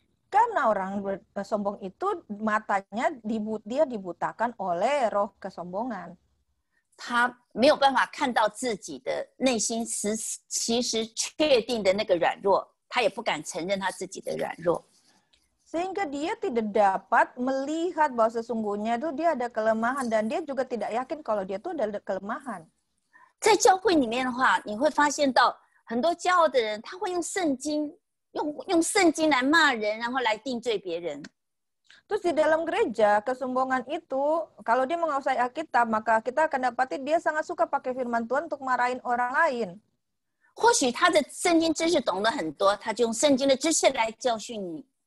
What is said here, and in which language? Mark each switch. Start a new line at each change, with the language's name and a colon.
Indonesian: Karena orang sombong itu matanya dia dibutakan oleh roh kesombongan.
Chinese: 他没有办法看到自己的内心其实确定的那个软弱，他也不敢承认他自己的软弱。
Indonesian: Sehingga dia tidak dapat melihat bahwa sesungguhnya itu dia ada kelemahan, dan dia juga tidak yakin kalau dia tuh ada kelemahan.
Chinese: 在教会里面的话，你会发现到很多骄傲的人，他会用圣经来骂人，然后来定罪别人。
Indonesian: Terus di dalam gereja, kesombongan itu, kalau dia menguasai Alkitab, maka kita akan dapati dia sangat suka pakai firman Tuhan untuk marahin orang lain.
Chinese: 或许他的圣经知识懂得很多，他就用圣经的知识来教训你。